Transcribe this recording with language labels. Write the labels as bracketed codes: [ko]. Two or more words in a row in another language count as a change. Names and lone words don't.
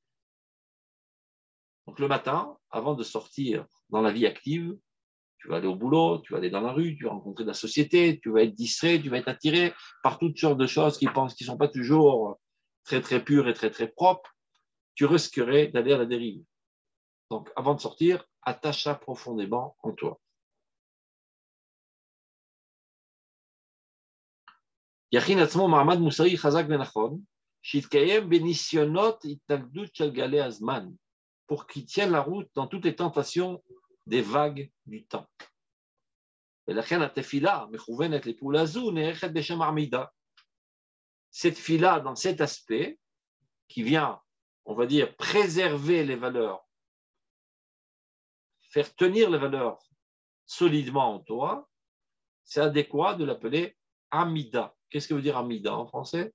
[fr] Donc, le matin, avant de sortir dans la vie active, tu vas aller au boulot, tu vas aller dans la rue, tu vas rencontrer de la société, tu vas être distrait, tu vas être attiré par toutes sortes de choses qui ne sont pas toujours très, très pures et très, très propres. Tu risquerais d'aller à la dérive. Donc, avant de sortir, attache ça profondément en toi. [he] יכין עצמו מעמד מוסרי חזק ונכון, שיתקיים בניסיונות התנגדות של גלי הזמן, [fr] pour qu'il tienne la route dans toutes les tentations des vagues du temps. [he] ולכן התפילה מכוונת לפעולה זו נערכת בשם עמידה. [fr] Cette fila, dans cet aspect, qui vient, on va dire, préserver les valeurs, faire tenir les valeurs solidement en toi, c'est adéquat de l'appeler Amida. Qu'est-ce que veut dire Amida en français?